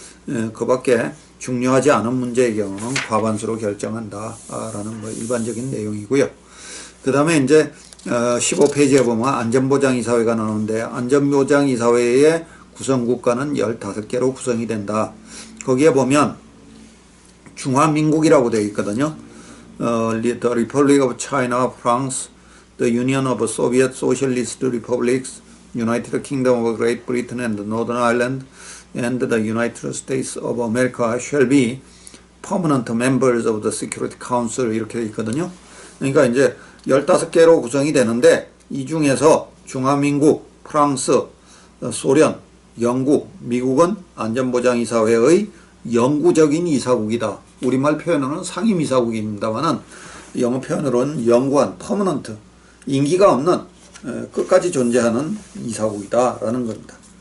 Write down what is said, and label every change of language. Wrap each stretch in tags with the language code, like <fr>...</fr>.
<ko>그 밖에 중요하지 않은 문제의 경우는 과반수로 결정한다 라는 뭐 일반적인 내용이고요. 그 다음에 이제 15페이지에 보면 안전보장이사회가 나오는데, 안전보장이사회의 구성국가는 15개로 구성이 된다. 거기에 보면 중화민국이라고 되어 있거든요.</ko> <en>The Republic of China, France, the Union of Soviet Socialist Republics, United Kingdom of Great Britain and Northern Ireland, and the United States of America shall be permanent members of the Security Council</en> <ko>이렇게 되어 있거든요. 그러니까 이제 15개로 구성이 되는데, 이 중에서 중화민국, 프랑스, 소련, 영국, 미국은 안전보장이사회의 영구적인 이사국이다. 우리말 표현으로는 상임이사국입니다만은 영어 표현으로는 영구한, 퍼머넌트, 임기가 없는 끝까지 존재하는 이사국이다라는 겁니다.</ko>